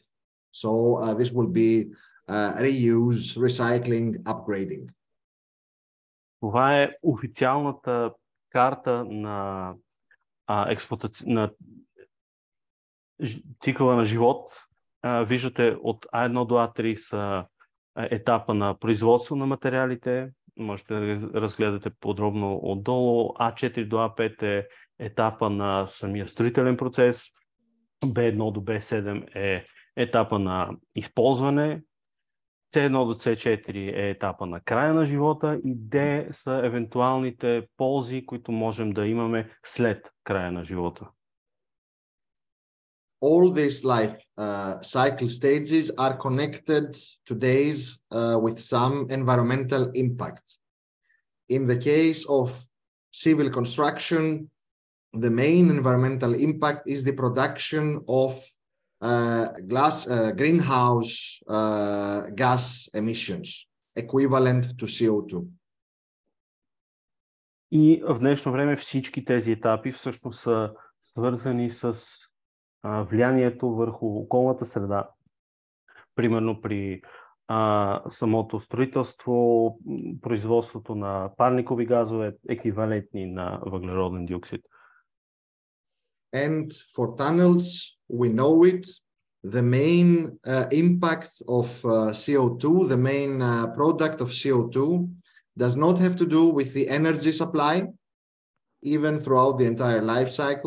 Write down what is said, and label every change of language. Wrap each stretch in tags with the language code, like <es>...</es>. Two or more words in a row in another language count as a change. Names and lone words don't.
<en>So this will be reuse, recycling, upgrading.</en> <bg>Това е официалната карта на цикъла на живот. Виждате от А1 до А3 са етапа на производство на материалите. Можете да разгледате подробно отдолу. А4 до А5 е етапа на самия строителен процес. Б1 до Б7 е етапа на използване. С1 до С4 е етапа на края на живота и Д са евентуалните ползи, които можем да имаме след края на живота.</bg> <en>All these life cycle stages are connected today with some environmental impact. In the case of civil construction, the main environmental impact is the production of greenhouse gas emissions, equivalent to CO2.</en> <bg>И в днешно време всички тези етапи всъщност са свързани с влиянието върху околната среда. Примерно при самото строителство, производството на парникови газове, еквивалентни на въглероден диоксид.</bg> <en>And for tunnels, we know it. The main impact of CO2, the main product of CO2, does not have to do with the energy supply, even throughout the entire life cycle.</en>